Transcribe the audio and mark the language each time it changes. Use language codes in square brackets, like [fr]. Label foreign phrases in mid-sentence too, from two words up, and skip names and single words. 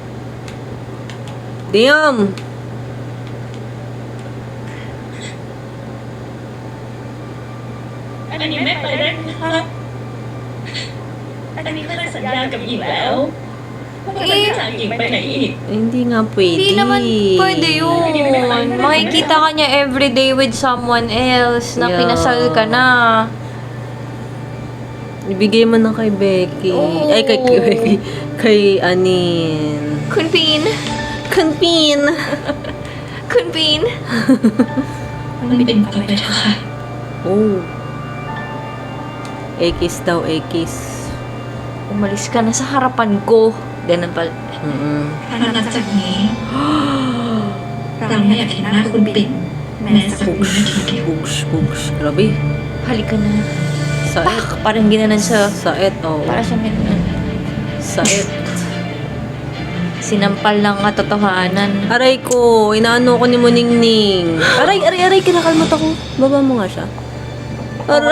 [en] Damn! [th] อันนี้ไม่ไปได้ไหมคะอันนี้เคยสัญญากับหญิงแล้วว่าจะไม่จากหญิงไปไหนอีก [tl] Hindi nga pwede. Hindi naman pwede yun. Makikita ka niya [en] everyday with someone else [tl] na Yeah. pinasal ka na. Ibigay mo na kay Becky. Oo. Ay, kay Anin. Kunpin. Kunpin! Kunpin. [th] มันเป็นต่อไปเถอะค่ะ [tl] Oh. Ekis daw, Ekis. Umalis ka na sa harapan ko. Ganun pala. [th] ถ้านับจากนี้ เราไม่อยากเห็นหน้าคุณปิ่นแม้สักวินาทีเดียว [tl] Bugs. Grabe. Halika na. Sait. Pak! Parang ginanan sa... Sait, oh. Para siyang ginanan. Sait. Sinampal ng katotohanan. Aray ko, inaano ko ni Muningning. Aray, kinakalmat ako. Baba mo nga siya. Aray.